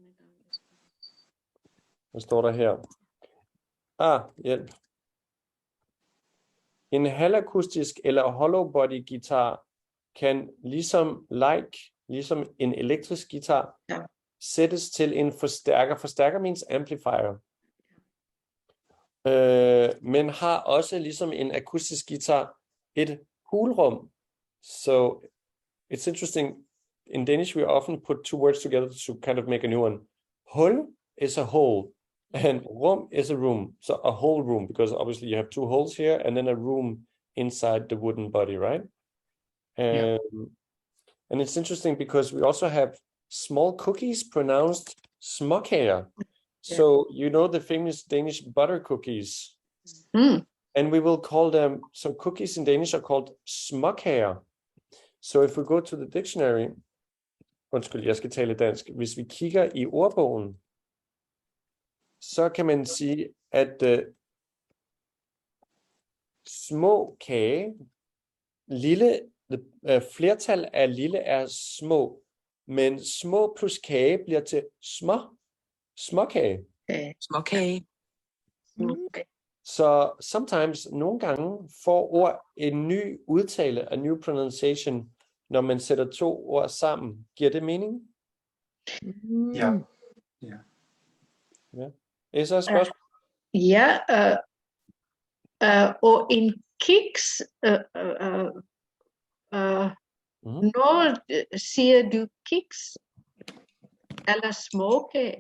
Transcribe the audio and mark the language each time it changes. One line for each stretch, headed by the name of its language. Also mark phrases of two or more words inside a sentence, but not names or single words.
Danish: Hvad står der her? Hjælp. En halvakustisk eller hollow body guitar kan ligesom en elektrisk guitar sættes til en forstærker.
English: Forstærker means amplifier.
Danish: Men har også ligesom en akustisk guitar et hulrum.
English: So it's interesting. In Danish, we often put two words together to kind of make a new one. Hul is a hole, and rum is a room. So a whole room, because obviously you have two holes here, and then a room inside the wooden body, right? And it's interesting because we also have small cookies pronounced småkager. So you know the famous Danish butter cookies. And we will call them, so cookies in Danish are called småkager. So if we go to the dictionary,
Danish: undskyld, jeg skal tale dansk. Hvis vi kigger i ordbogen, så kan man sige, at små kage, flertal af lille er små, men små plus kage bliver til småkage. Småkage. Okay. Så sometimes, nogle gange, får ord en ny udtale,
English: a new pronunciation,
Danish: når man sætter to ord sammen. Giver det mening? Ja. Er så et spørgsmål? Og en kiks, når siger du kiks eller småkage?